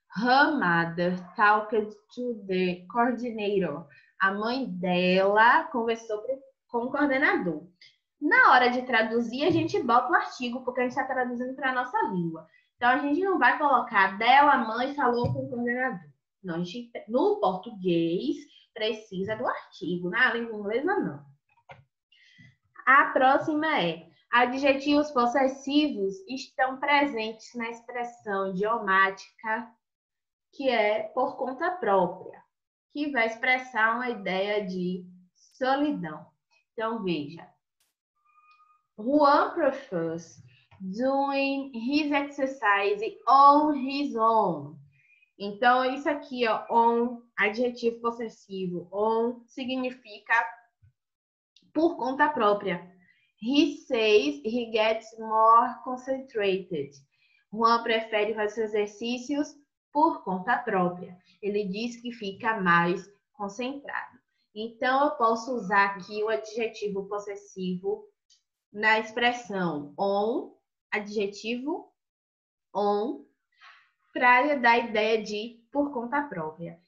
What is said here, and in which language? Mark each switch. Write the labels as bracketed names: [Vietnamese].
[English] Her mother talked to the coordinator. [Portuguese] A mãe dela conversou com o coordenador. Na hora de traduzir, a gente bota o artigo, porque a gente está traduzindo para a nossa língua. Então, a gente não vai colocar dela, a mãe falou com o coordenador. Não, a gente, no português, precisa do artigo. Na língua inglesa, não. A próxima é: adjetivos possessivos estão presentes na expressão idiomática, que é por conta própria, que vai expressar uma ideia de solidão. Então, veja. [English] Juan prefers doing his exercise on his own. [Portuguese] Então, isso aqui, ó, on, adjetivo possessivo. On significa por conta própria. [English] He says he gets more concentrated. [Portuguese] Juan prefere fazer exercícios por conta própria. Ele diz que fica mais concentrado. Então, eu posso usar aqui o adjetivo possessivo na expressão on, adjetivo on, para dar a ideia de por conta própria.